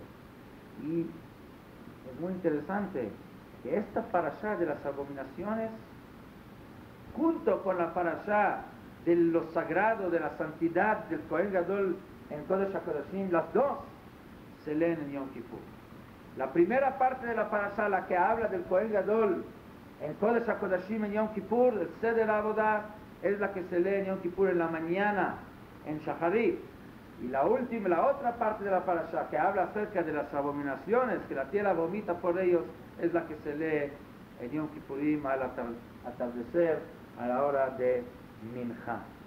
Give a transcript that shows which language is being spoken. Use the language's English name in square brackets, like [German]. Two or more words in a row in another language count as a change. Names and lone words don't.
[Spanish] Y es muy interesante que esta parashá de las abominaciones, junto con la parashá de lo sagrado, de la santidad del [Hebrew] כהן גדול [Spanish] en [Hebrew] קודש הקודשים, [Spanish] las dos se leen en Yom Kippur. La primera parte de la parashá, la que habla del [Hebrew] כהן גדול [Spanish] en [Hebrew] קודש הקודשים [Spanish] en Yom Kippur, el [Hebrew] סדר עבודה, [Spanish] es la que se lee en Yom Kippur en la mañana, en Shacharit. Y la otra parte de la parashá, que habla acerca de las abominaciones, que la tierra vomita por ellos, es la que se lee en Yom Kippurim al atardecer, a la hora de Mincha.